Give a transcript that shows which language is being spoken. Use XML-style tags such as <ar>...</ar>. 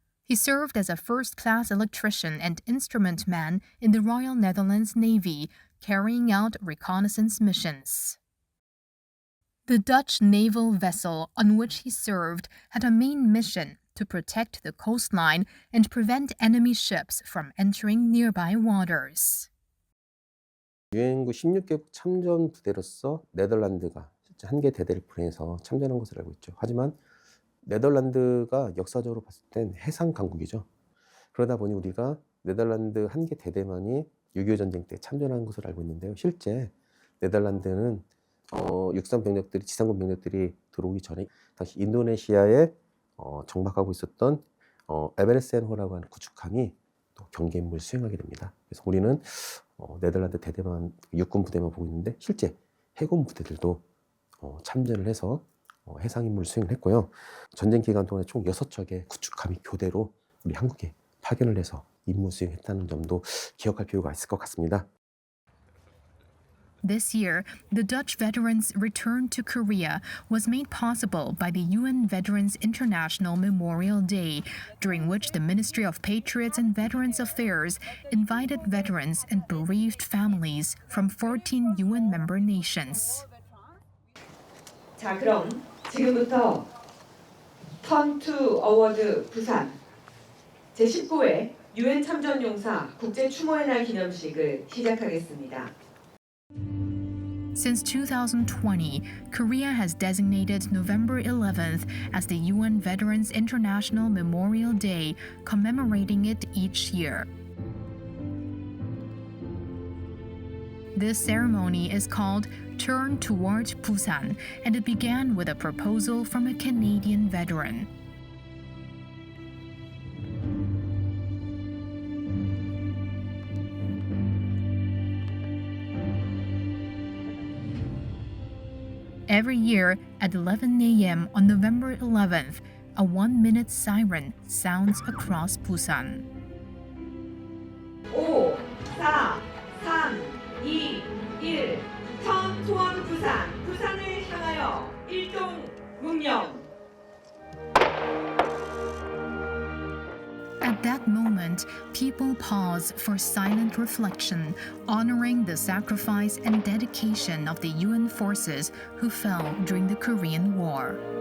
<en>He served as a first-class electrician and instrument man in the Royal Netherlands Navy, carrying out reconnaissance missions. The Dutch naval vessel on which he served had a main mission to protect the coastline and prevent enemy ships from entering nearby waters.</en> <ko>유엔군 16개국 참전 부대로서 네덜란드가 실제 한 개 대대를 보내서 참전한 것으로 알고 있죠. 하지만 네덜란드가 역사적으로 봤을 땐 해상 강국이죠. 그러다 보니 우리가 네덜란드 한 개 대대만이 6.25 전쟁 때 참전한 것으로 알고 있는데요. 실제 네덜란드는 육상 병력들이, 지상군 병력들이 들어오기 전에 당시 인도네시아에 정박하고 있었던 에베레센호라고 하는 구축함이 또 경계 임무를 수행하게 됩니다. 그래서 우리는 네덜란드 대대만, 육군 부대만 보고 있는데 실제 해군 부대들도 참전을 해서 해상 임무를 수행을 했고요. 전쟁 기간 동안에 총 6척의 구축함이 교대로 우리 한국에 파견을 해서 임무 수행했다는 점도 기억할 필요가 있을 것 같습니다.</ko> <en>This year, the Dutch veterans' return to Korea was made possible by the UN Veterans International Memorial Day, during which the Ministry of Patriots and Veterans Affairs invited veterans and bereaved families from 14 UN member nations.</en> <ko>자, 그럼 지금부터 턴투 어워드 부산 제19회 UN 참전용사 국제 추모의 날 기념식을 시작하겠습니다.</ko> <en>Since 2020, Korea has designated November 11th as the UN Veterans International Memorial Day, commemorating it each year. This ceremony is called Turn Toward Busan, and it began with a proposal from a Canadian veteran. Every year at 11 a.m. on November 11th, a 1-minute siren sounds across Busan. 5, 4, 3, 2, 1. 턴 투원 부산.</en> <ko>부산을 향하여 일동 문명.</ko> <en>At that moment, people pause for silent reflection, honoring the sacrifice and dedication of the UN forces who fell during the Korean War.</en>